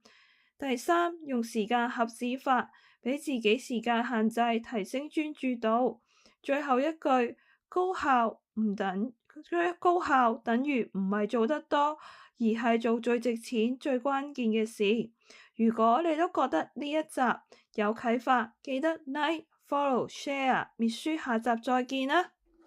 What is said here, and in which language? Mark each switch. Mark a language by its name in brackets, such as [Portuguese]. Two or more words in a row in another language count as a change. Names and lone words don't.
[Cantonese] 第三，用時間盒子法，俾自己時間限制，提升專注度。最後一句，高效等於唔係做得多，而係做最值錢、最關鍵嘅事。如果你都覺得呢一集有啟發，記得 [English] like、follow、share。 [Cantonese] Miss 書下集再見啦！